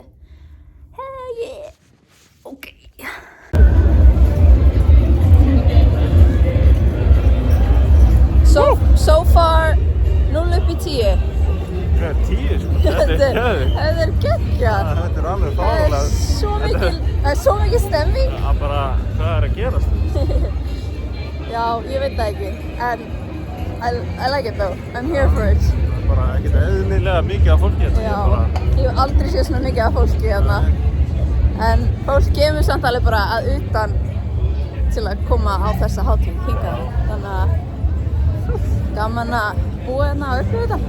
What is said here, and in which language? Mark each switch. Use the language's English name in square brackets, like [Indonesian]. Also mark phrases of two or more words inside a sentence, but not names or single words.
[English] Hey, ok. So far, [Icelandic] 0 upp í 10. Hvað er 10 sko? Þetta er geggjað. Þetta er alveg fáránlega. Það er svo mikil stemming. Það er bara, hvað er að gerast? Já, ég veit það ekki, en [English] I like it though. I'm here for it. [Icelandic] Bara ekkert eðlilega mikið af fólki hérna. Já, ég hef aldrei séð svona mikið af fólki hérna. En fólk kemur samt alveg bara að utan til að koma á þessa hátíð hingað. Þannig að gaman að búa hérna og upplifa þetta.